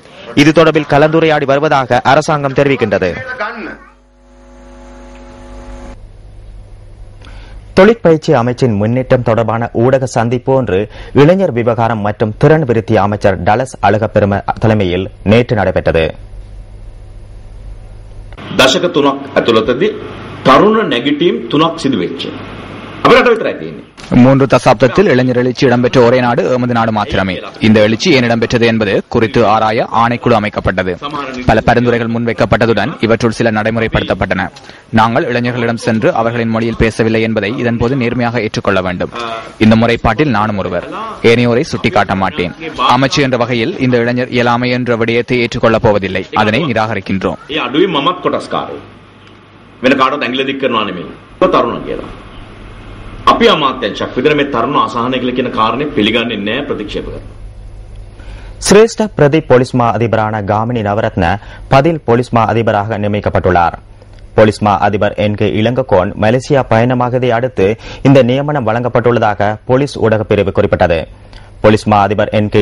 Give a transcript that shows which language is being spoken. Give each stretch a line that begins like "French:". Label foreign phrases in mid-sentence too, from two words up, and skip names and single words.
Tamil: இது தொடர்பில் கலந்துரையாடி வருவதாக அரசாங்கம் தெரிவிக்கின்றது. தொழிற்பயிற்சி அமைச்சின் முன்னேற்றம் தொடர்பான ஊடக சந்திப்பு ஒன்று இளைஞர் விவகாரம் மற்றும் திறன் விருத்தி அமைச்சர் டலஸ் அழகப்பெரும தலைமையில் நேற்று நடைபெற்றது.
Sinhala: දශක 3ක් ඇතුළතදී තරුණ නැගිටීම් 3ක් සිදු වෙච්ච. අපේ රට විතරයි තියෙන්නේ.
Tamil: 3 தசாப்தத்தில் இளைஞர் எழுச்சி இடம்பெற்ற ஒரே நாடு எமது நாடு மாத்திரமே. இந்த எழுச்சி ஏன் இடம்பெற்றது என்பது குறித்து ஆராய ஆணைக்குழு அமைக்கப்பட்டது. பல பரிந்துரைகள் முன்வைக்கப்பட்டதுடன் இவற்றுள் சில நடைமுறைப்படுத்தப்பட்டன. நாங்கள் இளைஞர்களிடம் சென்று அவர்களின் மொழியில் பேசவில்லை என்பதை இதன்போது நேர்மையாக ஏற்றுக்கொள்ள வேண்டும். இந்த முறைப்பாட்டில் நானும் ஒருவர். ஏனையோரை சுட்டிக்காட்ட மாட்டேன். அமைச்சு என்ற வகையில் இந்த இளைஞர் இயலாமை என்ற விடயத்தை ஏற்றுக்கொள்ளப் போவதில்லை. அதனை நிராகரிக்கின்றோம்.
Sinhala: අපි අමාත්‍යංශයක් විතර මේ තරුණ අසහනය කියන කාරණේ පිළිගන්නේ නැහැ, ප්‍රතික්ෂේප කරනවා.
Tamil: சிரேஷ்ட பிரதி போலீஸ் மா அதிபரான காமினி நவரத்ன பதில் போலீஸ் மா அதிபராக நியமிக்கப்பட்டுள்ளார். போலீஸ் மா அதிபர் என்.கே. இளங்கோவன் மலேசியா பயணமாகதை அடுத்து இந்த நியமனம் வழங்கப்பட்டுள்ளதாக போலீஸ் ஊடகப் பிரிவு குறிப்பிட்டது. போலீஸ் மா அதிபர் என்.கே.